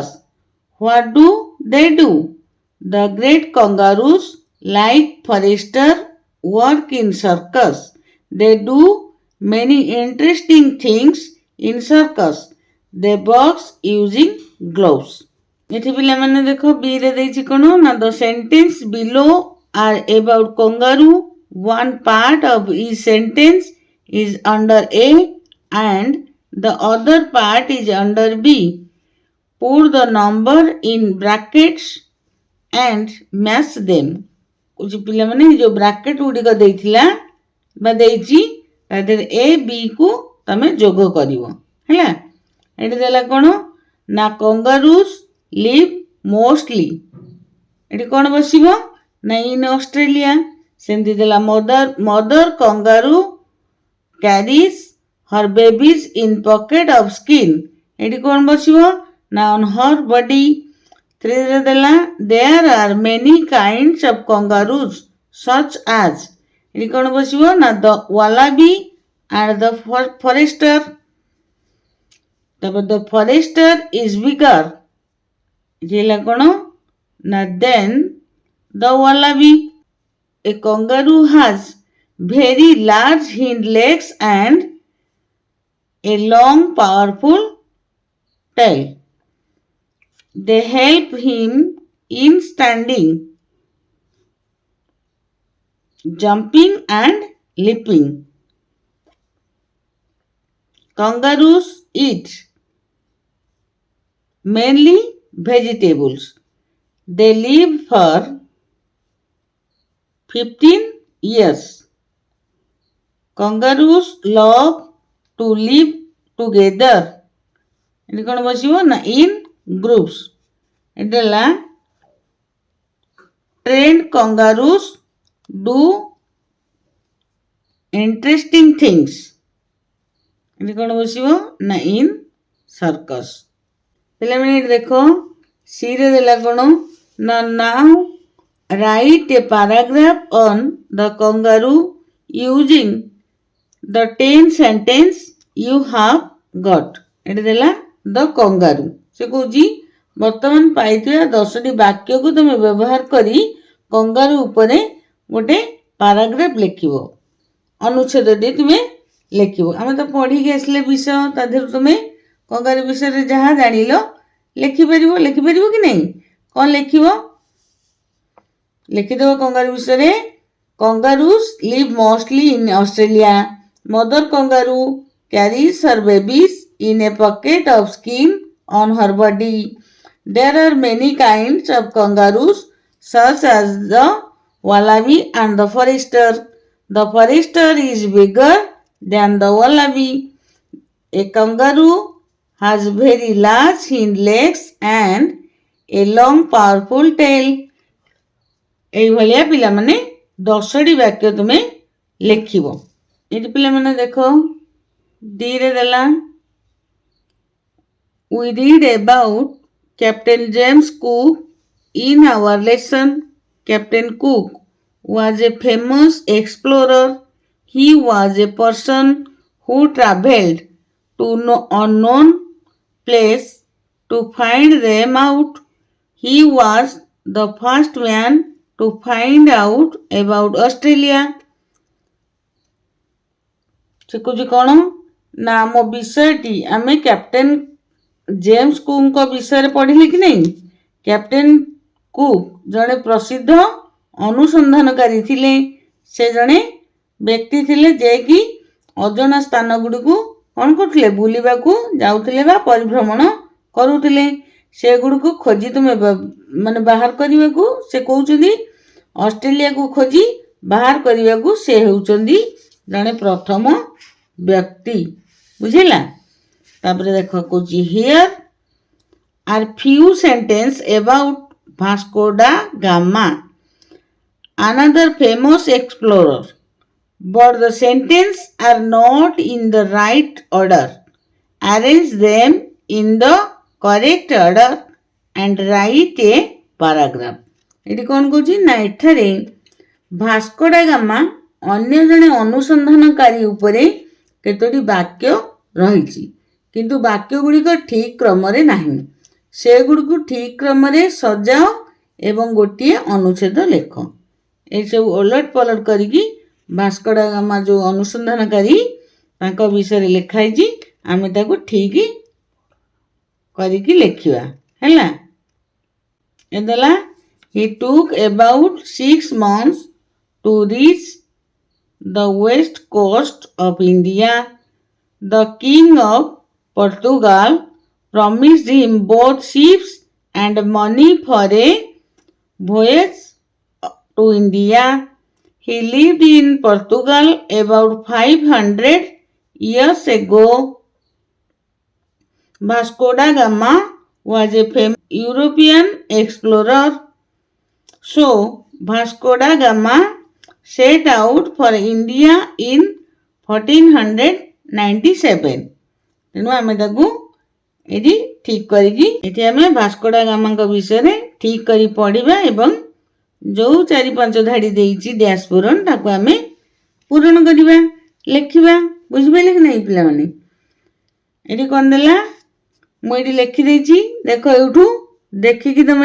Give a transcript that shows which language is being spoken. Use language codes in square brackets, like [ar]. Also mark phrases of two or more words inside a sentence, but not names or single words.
[en] What do they do? The great kangaroos, like forester, work in circus. They do many interesting things in circus. They box using gloves. [or] ଏଠି ପିଲାମାନେ ଦେଖ ବିରେ ଦେଇଛି କ'ଣ ନା [en] the sentence below are about kangaroo. One part of each sentence is under A and the other part is under B. Put the number in brackets and match them. [or] ପିଲାମାନେ ଯୋଉ ବ୍ରାକେଟ୍ ଗୁଡ଼ିକ ଦେଇଥିଲା ବା ଦେଇଛି ତା ଦେହରେ A B କୁ ତମେ ଯୋଗ କରିବ ହେଲା. ଏଠି ଦେଲା କ'ଣ ନା [en] kangaroos live mostly. [or] ଏଠି କ'ଣ ବସିବ ନା [en] in Australia. [or] ସେମିତି ଦେଲା [en] mother kangaroo carries her babies in pocket of skin. [or] ଏଠି କ'ଣ ବସିବ ନା [en] on her body. [or] 3 ରେ ଦେଲା [en] there are many kinds of kangaroos such as. [or] ଏଠି କ'ଣ ବସିବ ନା [en] the wallaby and the forester. ତାପରେ the forester is bigger. [or] ଏଠି ହେଲା କ'ଣ ନା [en] then the wallaby. A kangaroo has very large hind legs and a long powerful tail. They help him in standing, jumping and leaping. Kangaroos eat mainly vegetables. They live for 15 years. Kangaroos love to live together. [or] ଏଠି କ'ଣ ବସିବ ନା [en] in groups. [or] ଏଠି ହେଲା [en] trained kangaroos do interesting things. [or] ଏଠି କ'ଣ ବସିବ ନା [en] in circus. [or] ପିଲାମାନେ ଏଠି ଦେଖ ସିରେ ଦେଲା କ'ଣ ନା [en] now write a paragraph on the kangaroo using the 10 sentence you have got. [or] ଏଠି ଦେଲା [en] the kangaroo. [or] ସେ କହୁଛି ବର୍ତ୍ତମାନ ପାଇଥିବା 10ଟି ବାକ୍ୟକୁ ତୁମେ ବ୍ୟବହାର କରି କଙ୍ଗାରୁ ଉପରେ ଗୋଟେ ପାରାଗ୍ରାଫ ଲେଖିବ, ଅନୁଚ୍ଛେଦଟି ତୁମେ ଲେଖିବ। ଆମେ ତ ପଢ଼ିକି ଆସିଲେ ବିଷୟ, ତା ଦେହରୁ ତୁମେ କଙ୍ଗାରୁ ବିଷୟରେ ଯାହା ଜାଣିଲ ଲେଖିପାରିବ କି ନାହିଁ? କ'ଣ ଲେଖିବ? ଲେଖିଦେବ କଙ୍ଗାରୁ ବିଷୟରେ। [en] Kangaroos live mostly in Australia. Mother kangaroo carries her babies in a pocket of skin on her body. There are many kinds of kangaroos such as the wallaby and the forester. The forester is bigger than the wallaby. A kangaroo has very large hind legs and a long powerful tail. [or] ଏଇଭଳିଆ ପିଲାମାନେ 10ଟି ବାକ୍ୟ ତୁମେ ଲେଖିବ। ଏଠି ପିଲାମାନେ ଦେଖ ଡିରେ ଦେଲା [en] we read about Captain James Cook in our lesson. Captain Cook was a famous explorer. He was a person who traveled to unknown place to find them out. He was the first man to find out about Australia. [or] ସେ କହୁଛି କ'ଣ ନା ଆମ ବିଷୟଟି ଆମେ କ୍ୟାପ୍ଟେନ୍ ଜେମ୍ସ କୁକଙ୍କ ବିଷୟରେ ପଢ଼ିଲେ କି ନାହିଁ? କ୍ୟାପ୍ଟେନ୍ କୁକ୍ ଜଣେ ପ୍ରସିଦ୍ଧ ଅନୁସନ୍ଧାନକାରୀ ଥିଲେ। ସେ ଜଣେ ବ୍ୟକ୍ତି ଥିଲେ ଯିଏକି ଅଜଣା ସ୍ଥାନ ଗୁଡ଼ିକୁ କ'ଣ କରୁଥିଲେ? ବୁଲିବାକୁ ଯାଉଥିଲେ ବା ପରିଭ୍ରମଣ କରୁଥିଲେ। ସେଗୁଡ଼ିକୁ ଖୋଜି ତୁମେ ମାନେ ବାହାର କରିବାକୁ ସେ କହୁଛନ୍ତି ଅଷ୍ଟ୍ରେଲିଆକୁ ଖୋଜି ବାହାର କରିବାକୁ ସେ ହେଉଛନ୍ତି ଜଣେ ପ୍ରଥମ ବ୍ୟକ୍ତି। ବୁଝିଲା? ତାପରେ ଦେଖ କହୁଛି [en] here are few sentences about Vasco da Gama, another famous explorer, but the sentences are not in the right order. Arrange them in the correct order and write a paragraph. [or] ଏଠି କ'ଣ କହୁଛି ନା ଏଠାରେ ଭାସ୍କୋ ଡା ଗାମା ଅନ୍ୟ ଜଣେ ଅନୁସନ୍ଧାନକାରୀ ଉପରେ କେତୋଟି ବାକ୍ୟ ରହିଛି, କିନ୍ତୁ ବାକ୍ୟ ଗୁଡ଼ିକ ଠିକ୍ କ୍ରମରେ ନାହିଁ। ସେଗୁଡ଼ିକୁ ଠିକ୍ କ୍ରମରେ ସଜାଅ ଏବଂ ଗୋଟିଏ ଅନୁଚ୍ଛେଦ ଲେଖ। ଏସବୁ ଓଲଟ ପଲଟ କରିକି ଭାସ୍କୋ ଡା ଗାମା ଯେଉଁ ଅନୁସନ୍ଧାନକାରୀ ତାଙ୍କ ବିଷୟରେ ଲେଖା ହେଇଛି ଆମେ ତାକୁ ଠିକ୍ କରିକି ଲେଖିବା। ହେଲା? ଏ ଦେଲା [en] he took about 6 months to reach the west coast of India. The king of Portugal promised him both ships and money for a voyage to India. He lived in Portugal about 500 years ago. Vasco da Gama was a famous European explorer. So Vasco da Gama set out for India in 1497 [or] ତେଣୁ ଆମେ ତାକୁ ଏଠି ଠିକ କରିକି ଏଠି ଆମେ ଭାସ୍କୋ ଡା ଗାମାଙ୍କ ବିଷୟରେ ଠିକ କରି ପଢିବା ଏବଂ ଯୋଉ 4-5 ଧାଡି ଦେଇଛି ଡ୍ୟାଶ ପୂରଣ ତାକୁ ଆମେ ପୂରଣ କରିବା ଲେଖିବା ବୁଝିପାରିଲେ କି ନାହିଁ ପିଲାମାନେ ଏଠି କଣ ଦେଲା ମୁଁ ଏଠି ଲେଖି ଦେଇଛି ଦେଖ ଏଇଠୁ ଦେଖିକି ତମେ